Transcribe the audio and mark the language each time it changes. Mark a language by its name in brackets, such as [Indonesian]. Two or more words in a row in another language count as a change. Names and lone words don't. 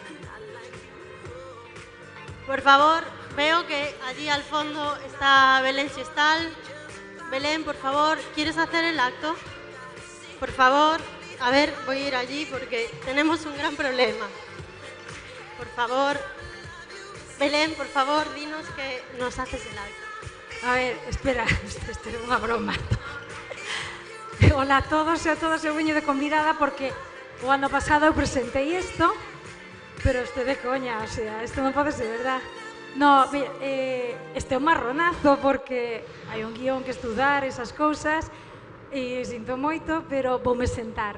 [Spanish] Por favor, veo que allí al fondo está Belén Xistal. Belén, por favor, ¿quieres hacer el acto? Por favor, a ver, voy a ir allí porque tenemos un gran problema. Por favor, Belén, por favor, dinos que nos haces el acto. A ver, [Galician] espera, isto é unha broma. Hola a todos e a todas, eu veño de convidada porque o ano pasado eu presentei isto, pero este de coña, [Spanish] o sea, [Galician] isto non pode ser verdad. No, mira, este é un marronazo porque hai un guión que estudar, esas cousas, e sinto moito, pero voume sentar.